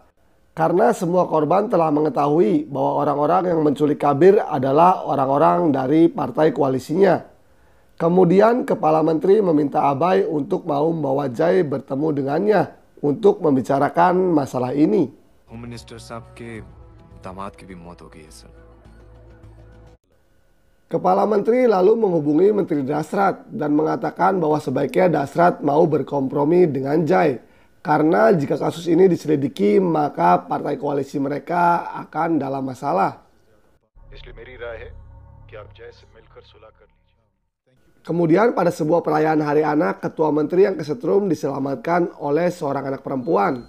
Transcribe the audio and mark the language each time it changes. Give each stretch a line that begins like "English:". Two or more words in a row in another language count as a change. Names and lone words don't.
Indonesian: Karena semua korban telah mengetahui bahwa orang-orang yang menculik Kabir adalah orang-orang dari partai koalisinya. Kemudian Kepala Menteri meminta Abai untuk mau membawa Jai bertemu dengannya untuk membicarakan masalah ini.
English: home minister
Hindi: साहब के दामाद की भी मौत हो गई है सर।
Indonesian: Kepala Menteri lalu menghubungi Menteri Dasrat dan mengatakan bahwa sebaiknya Dasrat mau berkompromi dengan Jai. Karena jika kasus ini diselidiki, maka partai koalisi mereka akan dalam masalah. Kemudian pada sebuah perayaan Hari Anak, Ketua Menteri yang kesetrum diselamatkan oleh seorang anak perempuan.